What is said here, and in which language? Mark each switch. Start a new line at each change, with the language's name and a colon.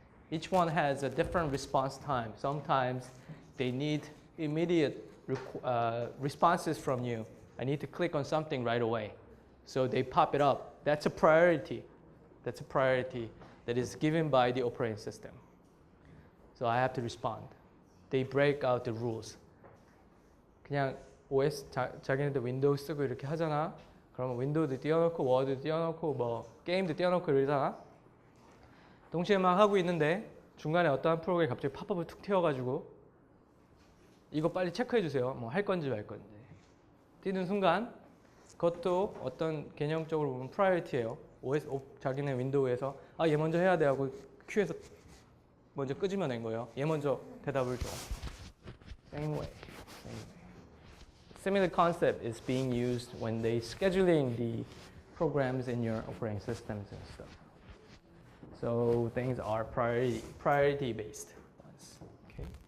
English: Each one has a different response time. Sometimes they need immediate responses from you. I need to click on something right away. So they pop it up. That's a priority. That's a priority that is given by the operating system. So I have to respond. They break out the rules.
Korean: 그냥 OS 자기네들 윈도우 쓰고 이렇게 하잖아. 그러면 윈도우도 띄워놓고 워드도 띄워놓고 뭐 게임도 띄워놓고 이러잖아. 동시에 막 하고 있는데 중간에 어떠한 프로그램이 갑자기 팝업을 툭 튀어가지고 이거 빨리 체크해 주세요. 뭐 할 건지 말 건지. 뛰는 순간 그것도 어떤 개념적으로 보면 프라이어티예요. 자기네 윈도우에서 얘 먼저 해야 돼 하고 큐에서 먼저 끄집어낸 거예요. 얘 먼저 대답을 줘.
English: Same way. Similar concept is being used when they scheduling the programs in your operating systems and stuff. So things are priority based ones. Okay.